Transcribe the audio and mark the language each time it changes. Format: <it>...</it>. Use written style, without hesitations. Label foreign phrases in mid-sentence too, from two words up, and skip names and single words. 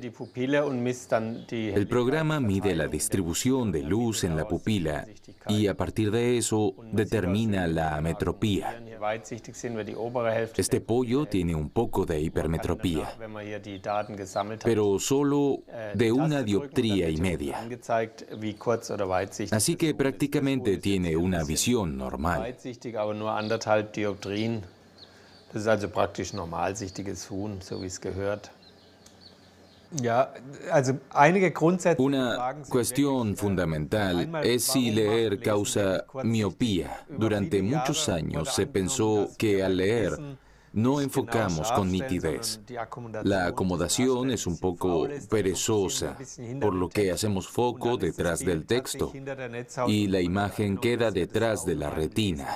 <es>El programa mide la distribución de luz en la pupila y a partir de eso determina la ametropía. Este pollo tiene un poco de hipermetropía, pero solo de 1 dioptría y media. Así que prácticamente tiene una visión normal.</es> <de>Das ist also praktisch normalsichtiges Huhn, so wie es gehört.</de> <es>Una cuestión fundamental es si leer causa miopía. Durante muchos años se pensó que al leer no enfocamos con nitidez. La acomodación es un poco perezosa, por lo que hacemos foco detrás del texto y la imagen queda detrás de la retina.</es>